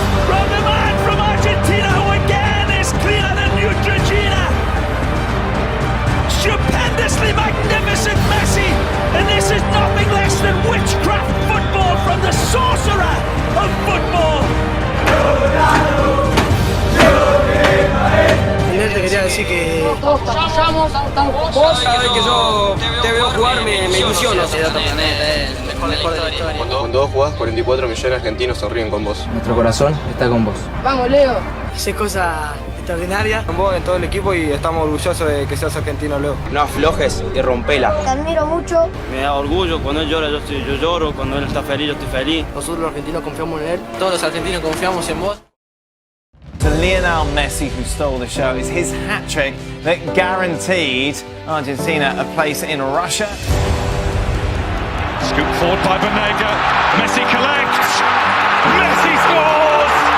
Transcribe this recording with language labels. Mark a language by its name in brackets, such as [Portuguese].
[English] From the man from Argentina who again is cleaner than Neutrogena! Stupendously magnificent Messi! And this is nothing less than witchcraft football from the sorcerer of football! [Spanish] Te quería decir que vos cada vez que yo te veo jugar me ilusiono. Cuando vos jugás, 44 millones de argentinos sonríen con vos. Nuestro corazón está con vos. Vamos, Leo. Haces cosas extraordinarias con vos en todo el equipo y estamos orgullosos de que seas argentino, Leo. No aflojes y rompela. Te admiro mucho. Me da orgullo, cuando él llora yo lloro, cuando él está feliz yo estoy feliz. Nosotros los argentinos confiamos en él. Todos los argentinos confiamos en vos. [English] To Lionel Messi, who stole the show, is his hat-trick that guaranteed Argentina a place in Russia. Scooped forward by Banega. Messi collects. Messi scores.